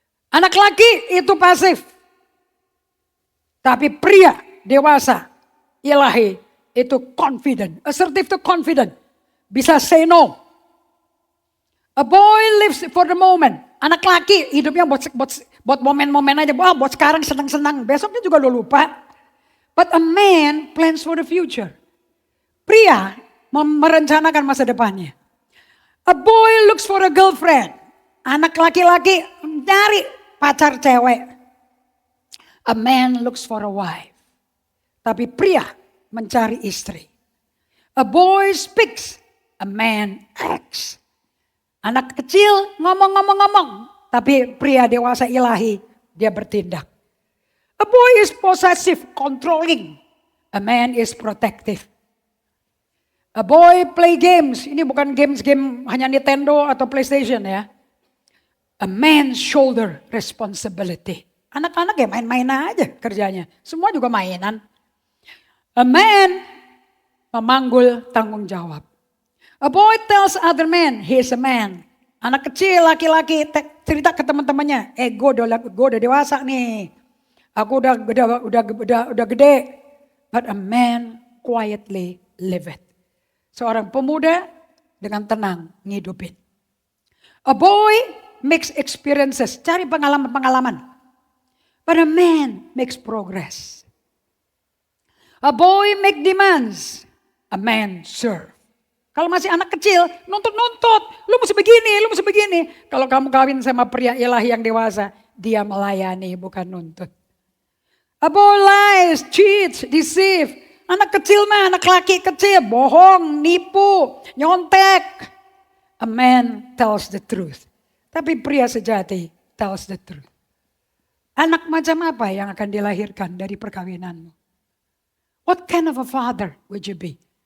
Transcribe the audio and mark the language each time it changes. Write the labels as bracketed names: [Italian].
[Indonesian] Anak laki itu pasif. Tapi pria dewasa, ilahi itu confident. Assertive itu confident. Bisa [English] say no. A boy lives for the moment. [Indonesian] Anak laki hidupnya buat momen-momen aja. Wah, buat sekarang senang-senang. Besoknya juga lo lupa. [English] But a man plans for the future. [Indonesian] Pria merencanakan masa depannya. [English] A boy looks for a girlfriend. [Indonesian] Anak laki-laki mencari pacar cewek. [English] A man looks for a wife. [Indonesian] Tapi pria mencari istri. [English] A boy speaks. A man acts. [Indonesian] Anak kecil ngomong, tapi pria dewasa ilahi dia bertindak. [English] A boy is possessive, controlling. A man is protective. A boy play games. [Indonesian] Ini bukan game hanya Nintendo atau PlayStation ya. [English] A man shoulder responsibility. [Indonesian] Anak-anak ya main-main aja kerjanya. Semua juga mainan. [English] A man [Indonesian] memanggul tanggung jawab. [English] A boy tells other men, he's a man. [Indonesian] Anak kecil, laki-laki cerita ke teman-temannya, gue udah dewasa nih. Aku udah gede. [English] But a man quietly liveth. [Indonesian] Seorang pemuda dengan tenang ngidupin. [English] A boy makes experiences, [Indonesian] cari pengalaman-pengalaman. [English] But a man makes progress. A boy make demands, a man serve. [Indonesian] Kalau masih anak kecil, nuntut-nuntut. Lu mesti begini, lu mesti begini. Kalau kamu kawin sama pria ilahi yang dewasa, dia melayani bukan nuntut. [English] A boy lies, cheats, deceive. [Indonesian] Anak kecil mah, anak laki kecil, bohong, nipu, nyontek. [English] A man tells the truth. [Indonesian] Tapi pria sejati [English] tells the truth. [Indonesian] Anak macam apa yang akan dilahirkan dari perkawinanmu? [English] What kind of a father would you be?